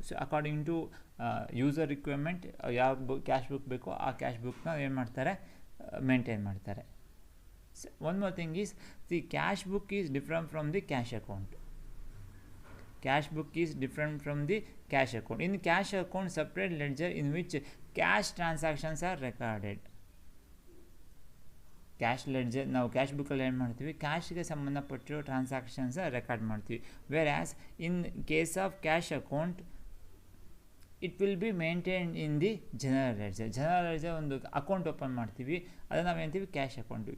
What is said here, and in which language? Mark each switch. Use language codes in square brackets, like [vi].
[kn] So [en] according to user requirement [kn] ಯಾವ cash book ಬೇಕೋ ಆ ಕ್ಯಾಶ್ ಬುಕ್ನ ಏನು ಮಾಡ್ತಾರೆ, ಮೇಂಟೈನ್ ಮಾಡ್ತಾರೆ. [en] One more thing is the cash book is different from the cash account. Cash book is different from the cash account. In cash account, separate ledger in which cash transactions are recorded. [kn] Cash ledger ನಾವು cash ಬುಕ್ಕಲ್ಲಿ ಏನು ಮಾಡ್ತೀವಿ, ಕ್ಯಾಶ್ಗೆ ಸಂಬಂಧಪಟ್ಟಿರೋ transactions record ಮಾಡ್ತೀವಿ. [en] Whereas in case of cash account it will be maintain in the general ledger. [kn] General ledger ಒಂದು account open ಮಾಡ್ತೀವಿ, ಅದನ್ನು ನಾವು ಏನಂತೀವಿ ಕ್ಯಾಶ್ ಅಕೌಂಟ್.